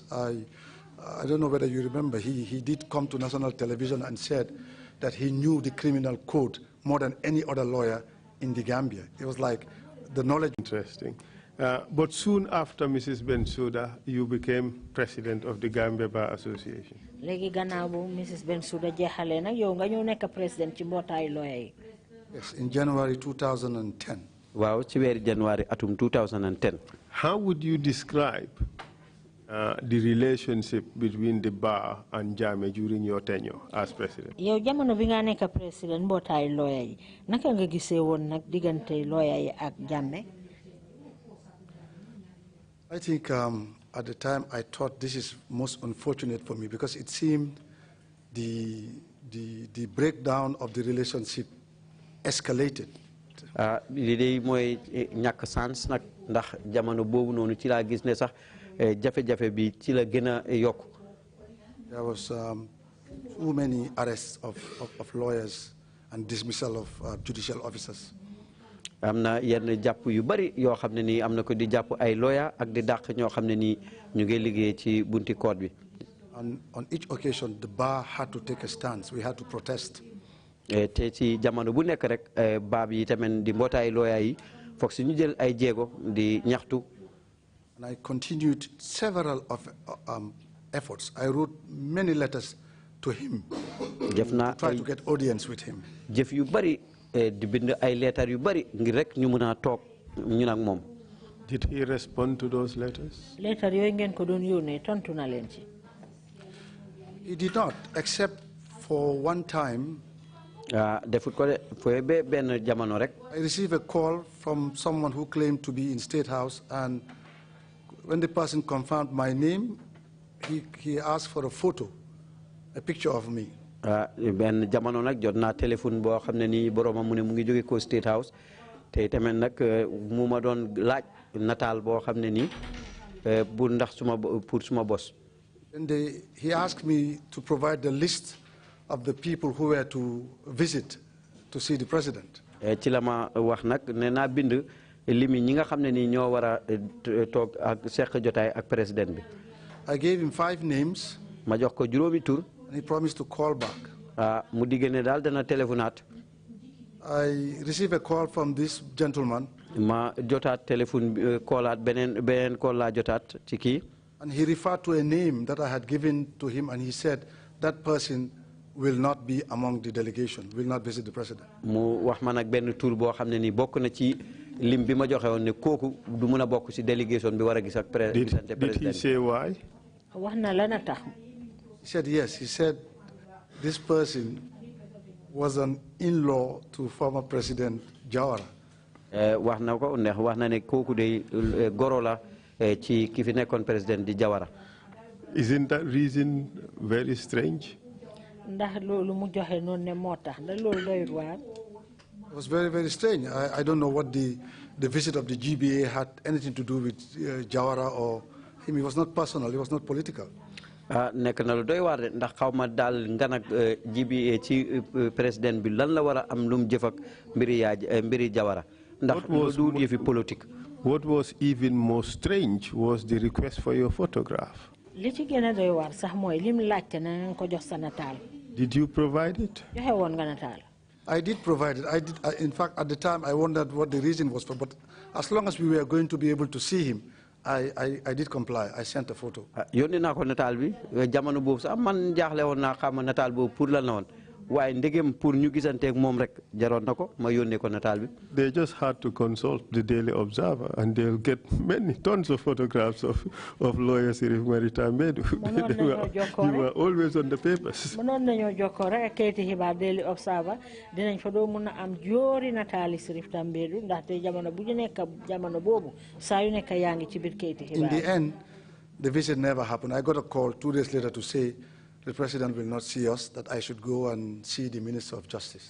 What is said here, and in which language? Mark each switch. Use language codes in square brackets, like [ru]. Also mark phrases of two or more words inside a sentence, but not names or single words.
[en] I don't know whether you remember, he did come to national television and said that he knew the criminal code more than any other lawyer in the Gambia. It was like the knowledge. Interesting. But soon after Mrs. Bensouda, you became president of the Gambia Bar Association. Mrs. [wo] Bensouda jeexale nag yow nga ñëw nekk président ci mbootaayu lawyer yi. [en] Yes, in January 2010. [wo] Wow, ci weeru January atum 2010. [en] How would you describe the relationship between the bar and Jammeh during your tenure as president? [wo] Yow jamono bi nga nekk président mbootaayu lawyer yi naka nga gisee woon nag diggante lawyer yi ak Jammeh? [en] I think at the time I thought this is most unfortunate for me because it seemed the breakdown of the relationship escalated. [wo] Li day mooy ñàkk sans nag ndax jamono boobu noonu ci laa gis ne sax jafe-jafe bi ci la gën a yokku. [en] There was too many arrests of lawyers and dismissal of judicial officers. [wo] Am na yenn jàpp yu bari yoo xam ne nii am na ko di jàpp ay lawyer ak di dàq ñoo xam ne nii ñu ngi liggéey ci bunti court bi. [en] And on each occasion the bar had to take a stance. We had to protest. [wo] Te ci jamono bu nekk rek baab yi tamit di mbootaay lawyer yi foog si ñu jël ay jéego di ñaxtu. [en] And I continued several efforts. I wrote many letters to him to try to get audience with him. [wo] Jëf yu bari di bind ay leetar yu bari ngir rek ñu mën a toog ñun ak moom. [en] Did he respond to those letters? [wo] Leetar yooyu ngeen ko doon yónnee tontu na leen ci. [en] He did not, except for one time. [wo] Defut ko de fooy be benn jamono rek. [en] I received a call from someone who claimed to be in State House, and when the person confirmed my name, he asked for a photo, a picture of me. [wo] Ben jamono nag jot naa téléphone boo xam ne nii boromam mu ne mu ngi jóge ko State House te tamit nag mu ma doon laaj nataal boo xam ne nii bu ndax pour suma bos. [en] And he asked me to provide the list of the people who were to visit to see the president. [wo] Ci la ma wax nag ne naa bind limi ñi nga xam ne nii ñoo war a toog ak seq jotaay ak président bi. [en] I gave him 5 names. [wo] Ma jox ko juróomi tur. [en] And he promised to call back. [wo] Mu digge ne daal dana téléphonaat. [en] I received a call from this gentleman. [wo] Ma jotaat téléphone koolaat beneen call laa jotaat ci kii. [en] And he referred to a name that I had given to him, and he said that person will not be among the delegation, will not visit the president. [wo] Mu wax ma nag benn tur boo xam ne nii bokk na ci lim bi ma joxe woon ne kooku du mën a bokk ci délégation bi war a gis ak président. [en] Did he say why? [wo] Wax na la na tax. [en] He said yes. He said this person was an in-law to former President Jawara. [wo] Wax na ko ndax wax na ne kooku de goro la ci ki fi nekkoon président di Jawara. [en] Isn't that reason very strange? [wo] Ndax loolu mu joxe noonu ne moo tax ndax loolu doyul waar. [en] It was very, very strange. I don't know what the visit of the GBA had anything to do with Jawara or him. It was not personal. It was not political. [wo] Nekk na lu doy waar de ndax xaw ma daal ngan ak GBA ci président bi lan la war a am lu mu jëf ak mbiri Jawara ndax lu du yëfi politique. [en] What was even more strange was the request for your photograph. [wo] Li ci gën a doy waar sax mooy lim laajte na nga ko jox sa nataal. [en] Did you provide it? [wo] Joxe woon nga nataal. [en] I did provide it. I did. In fact, at the time, I wondered what the reason was for. But as long as we were going to be able to see him, I did comply. I sent a photo. [wo] Yónnee naa ko nataal bi jamono boobu sax man jaaxle woon naa xam nataal boobu pour lan la woon waaye ndegem pour ñu gisanteeg moom rek jaroon na ko ma yónnee ko nataal bi. [en] They just had to consult the Daily Observer and they'll get tons of photographs of lawyer Sirif Mary Tambedou. They were always on the papers. [wo] Mënoon nañoo jokkoo rek kayiti xibaar Daily Observer dinañ fa doo mun a am joori nataali Sirif Tambedou ndaxte jamono bu ñu nekk jamono boobu saa yu nekk yaa ngi ci biir kayiti xibaar. [en] In the end, the visit never happened. I got a call 2 days later to say the president will not see us, that I should go and see the Minister of Justice.